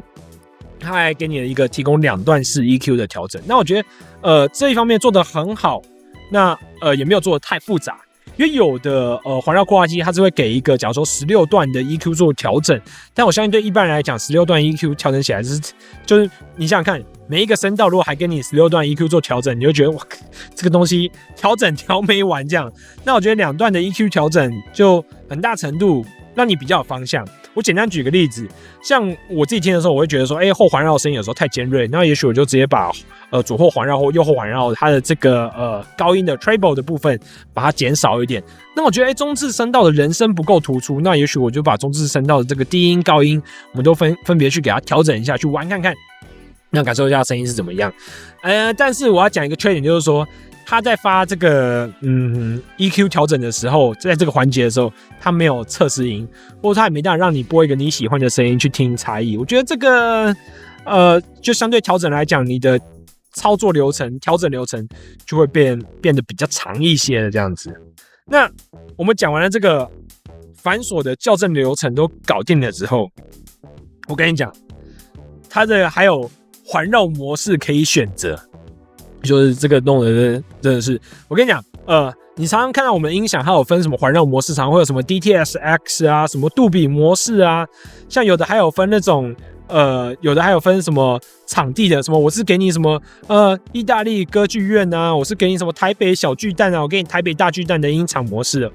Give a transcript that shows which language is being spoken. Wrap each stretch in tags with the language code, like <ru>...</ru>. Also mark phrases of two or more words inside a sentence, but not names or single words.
<zh>他還給你了一個提供2段式 EQ 的調整，那我覺得這一方面做得很好，那也沒有做得太複雜，因為有的環繞擴大機它是會給一個假如說16段的 EQ 做調整，但我相信對一般人來講16段 EQ 調整起來就是你想想看，每一個聲道如果還給你16段 EQ 做調整，你就覺得哇，這個東西調整調沒完這樣，那我覺得2段的 EQ 調整就很大程度讓你比較有方向。我簡單舉個例子，像我自己聽的時候，我會覺得說，後環繞的聲音有時候太尖銳，那也許我就直接把左後環繞或右後環繞它的這個高音的 treble 的部分把它減少一點。那我覺得中置聲道的人聲不夠突出，那也許我就把中置聲道的這個低音高音，我們都分別去給它調整一下，去玩看看，那感受一下聲音是怎麼樣。但是我要講一個缺點，就是說。他在發這個EQ 調整的時候，在這個環節的時候，他沒有測試音，或者他也沒辦法讓你播一個你喜歡的聲音去聽差異。我覺得這個就相對調整來講，你的操作流程、調整流程就會變得比較長一些的這樣子。那我們講完了這個繁瑣的校正流程都搞定了之後，我跟你講，它的還有環繞模式可以選擇。就是這個弄的真的是，我跟你講，你常常看到我們的音響，它有分什麼環繞模式，常常會有什麼 DTS-X 啊，什麼杜比模式啊，像有的還有分那種，有的還有分什麼場地的，什麼我是給你什麼意大利歌劇院啊，我是給你什麼台北小巨蛋啊，我給你台北大巨蛋的音場模式。</zh>